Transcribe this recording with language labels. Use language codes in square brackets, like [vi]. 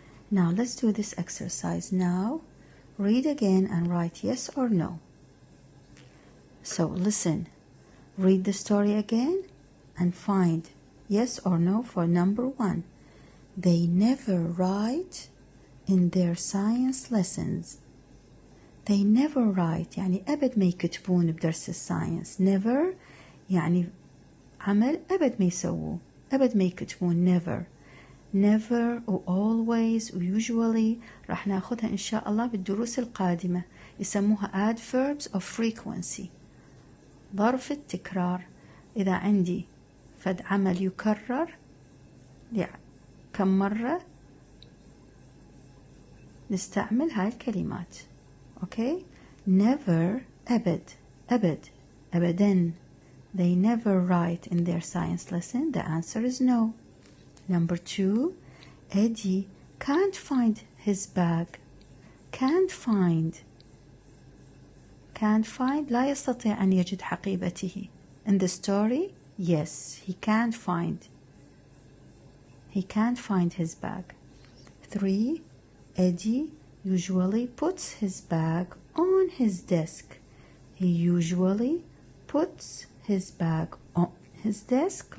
[en] now let's do this exercise. now read again and write yes or no. so listen read the story again and find yes or no for number 1. They never write in their science lessons. They never write [ar] يعني أبد ما يكتبون بدرس الساينس. never يعني عمل أبد ما يسووه، أبد ما يكتبون. never و always و usually راح ناخدها إن شاء الله بالدروس القادمة. يسموها [en] adverbs of frequency، [ar] ظرف التكرار. إذا عندي فد عمل يكرر كم مرة نستعمل هاي الكلمات. أوكي. never أبد أبدا. [en] They never write in their science lesson. The answer is no. Number 2, Eddie can't find his bag. [ar] Can't find لا يستطيع أن يجد حقيبته. [en] In the story, yes, he can't find his bag. 3, Eddie usually puts his bag on his desk. He usually puts his bag on his desk.